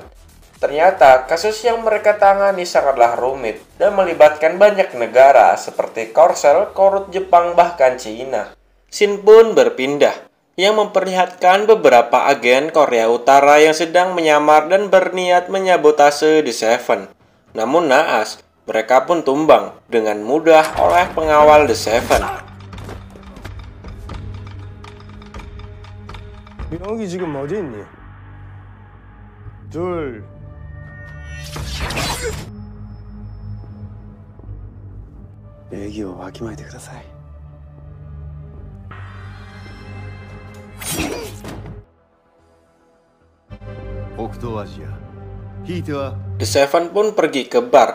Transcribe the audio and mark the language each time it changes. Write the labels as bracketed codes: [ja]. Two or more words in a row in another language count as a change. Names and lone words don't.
[id] Ternyata kasus yang mereka tangani sangatlah rumit dan melibatkan banyak negara seperti Korsel, Korut Jepang, bahkan Cina. Scene pun berpindah yang memperlihatkan beberapa agen Korea Utara yang sedang menyamar dan berniat menyabotase The Seven. Namun naas, mereka pun tumbang dengan mudah oleh pengawal The Seven. [ko] 여기 지금 어디 있니? 둘. [ja] 礼儀をわきまえてください. [id] The Seven pun pergi ke bar.